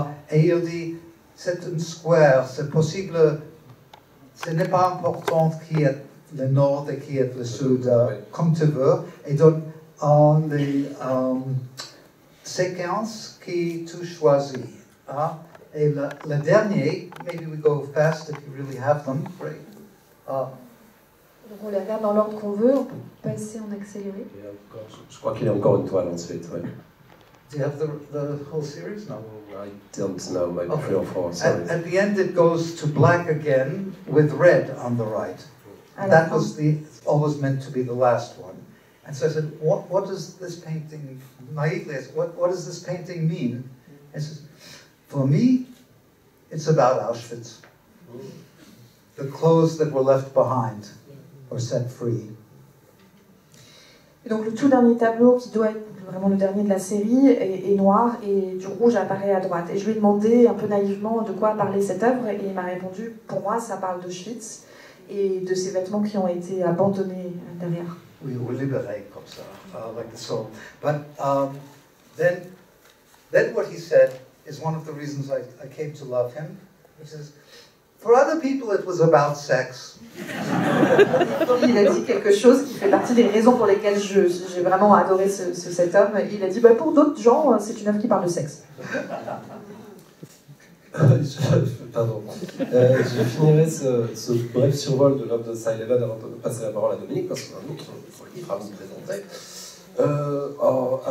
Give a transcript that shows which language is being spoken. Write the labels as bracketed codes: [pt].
[fr] Et il dit, c'est un square, c'est possible, ce n'est pas important qui est le nord et qui est le sud, comme tu veux. Et donc, les séquences que tu choisis. Et le dernier, [en] maybe we go fast if you really have them, great. [fr] Donc on les regarde dans l'ordre qu'on veut, on peut passer en accéléré. Je crois qu'il y a encore une toile ensuite, ouais. [en] Do you have the whole series? No. I don't know, maybe 3 or 4, sorry. At the end it goes to black again with red on the right. That was always meant to be the last one. And so I said, what does this painting, naively, I said, what does this painting mean? And he says, for me, it's about Auschwitz. The clothes that were left behind were set free. [fr] Et donc le tout dernier tableau, qui doit être vraiment le dernier de la série, est noir et du rouge apparaît à droite. Et je lui ai demandé un peu naïvement de quoi parlait cette œuvre et il m'a répondu, pour moi ça parle d'Auschwitz et de ces vêtements qui ont été abandonnés derrière. Oui, ou libérés comme ça, [en] like the soul. But then what he said is one of the reasons I came to love him. He says, for other people it was about sex. [fr] Il a dit quelque chose qui fait partie des raisons pour lesquelles j'ai vraiment adoré cet homme. Il a dit, bah, pour d'autres gens, c'est une œuvre qui parle de sexe. Pardon. Je finirai ce bref survol de l'œuvre de Cy-Levan avant de passer la parole à Dominique, parce qu'on a un autre livre à vous présenter.